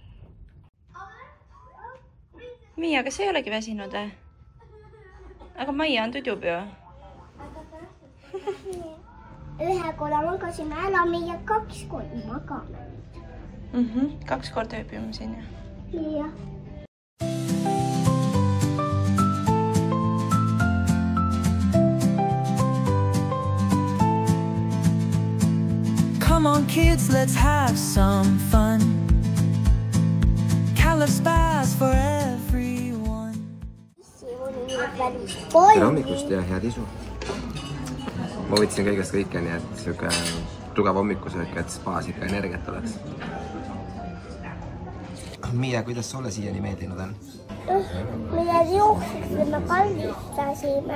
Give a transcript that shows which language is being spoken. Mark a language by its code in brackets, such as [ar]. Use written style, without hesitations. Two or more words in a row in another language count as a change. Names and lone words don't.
[et] Miia, kas ei olegi väsinud? Aga Maia on tüdjub ju. Ühe korra magasime ära, meie 2 korda magame. 2 korda ööbime siin. Jah. [en] Come on kids, let's have some fun. Kalev Spa's for everyone. [et] Tere hommikust ja head isu. Ma võtsin kõigest kõike, nii et siuke tugev hommikusöök, et spaas ikka energiat oleks. Miia, kuidas sulle siiani meeldinud on? Me juuksime, kallistasime.